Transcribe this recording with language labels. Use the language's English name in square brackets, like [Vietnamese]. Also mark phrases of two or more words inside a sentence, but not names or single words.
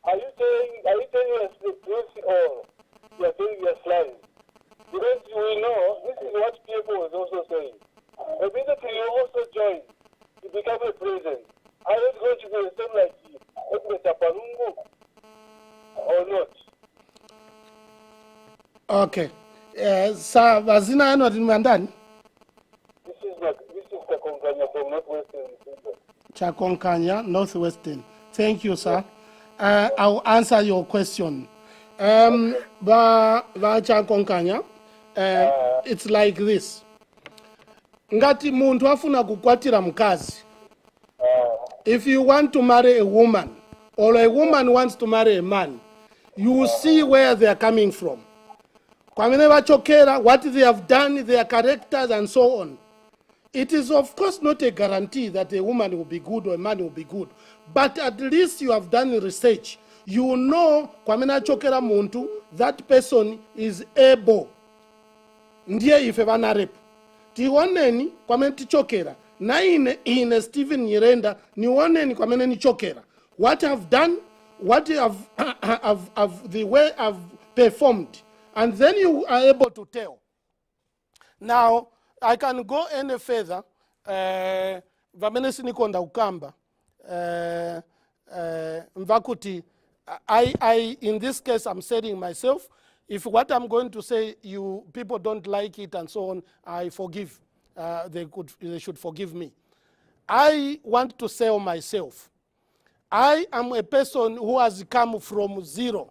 [English] Are you saying you're the truth or you're saying you're lying? Because we know this is what people was also saying. Immediately you also join to become a president. Are you going to be the same like Edgar Palungu or not? Okay. [Nyanja] Sa vazina yenu atimandani? [English] This is the Konkanya from Northwestern. Chakonkanya, Northwestern. Thank you, sir. I'll answer your question. Ba Chakonkanya, it's like this. [Nyanja] Ngati muntu afuna kukwatira mkazi. [English] If you want to marry a woman, or a woman wants to marry a man, you will see where they are coming from. [Nyanja] Kwamene vachokera, [English] what they have done, their characters, and so on. It is, of course, not a guarantee that a woman will be good or a man will be good. But at least you have done research. You know, [Nyanja] kwamene chokera muntu, [English] that person is able. [Nyanja] Ndiye ife NAREP. Tioneni kwamene tichokera. Na ine Stephen Nyirenda, niwoneni kwamene nichokera. [English] What I've done, what the way I've performed. And then you are able to tell. Now, I can go any further. [Nyanja] Vamenesi nikonda ukamba. Mvakuti, [English] in this case, I'm saying myself, if what I'm going to say, you people don't like it and so on, I forgive. They should forgive me. I want to sell myself. I am a person who has come from zero.